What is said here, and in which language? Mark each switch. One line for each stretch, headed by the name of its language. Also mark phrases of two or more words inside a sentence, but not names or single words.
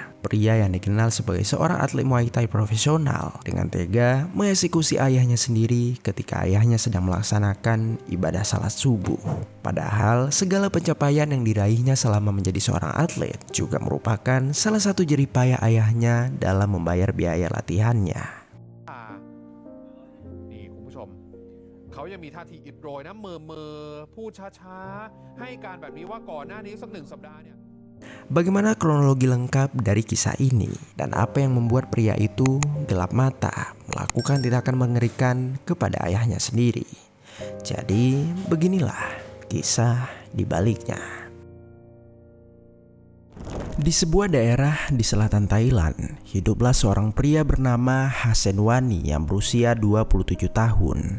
Indonesian: Pria yang dikenal sebagai seorang atlet Muay Thai profesional dengan tega mengeksekusi ayahnya sendiri ketika ayahnya sedang melaksanakan ibadah salat subuh. Padahal segala pencapaian yang diraihnya selama menjadi seorang atlet juga merupakan salah satu jerih payah ayahnya dalam membayar biaya latihannya.
Thai: นี่คุณผู้ชมเขายังมีท่าทีอิดโรยนะพูดช้าๆให้การแบบนี้ว่าก่อนหน้านี้สัก1 สัปดาห์เนี่ย
Indonesian: Bagaimana kronologi lengkap dari kisah ini dan apa yang membuat pria itu gelap mata melakukan tindakan mengerikan kepada ayahnya sendiri? Jadi beginilah kisah di baliknya. Di sebuah daerah di selatan Thailand, hiduplah seorang pria bernama Hasen Wani yang berusia 27 tahun.